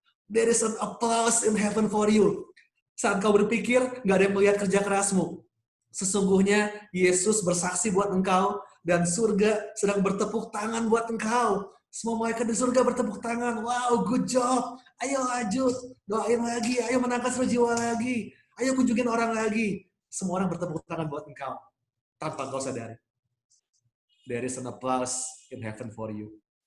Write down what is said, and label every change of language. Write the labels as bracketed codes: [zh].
[en] There is an applause in heaven for you. [id] Saat kau berpikir, nggak ada yang melihat kerja kerasmu. Sesungguhnya Yesus bersaksi buat engkau, dan surga sedang bertepuk tangan buat engkau. Semua malaikat di surga bertepuk tangan. [en] Wow, good job. [id] Ayo lanjut, doain lagi. Ayo menangkan jiwa lagi. Ayo kunjungin orang lagi. Semua orang bertepuk tangan buat engkau, tanpa kau sadari. [en] There is an applause in heaven for you.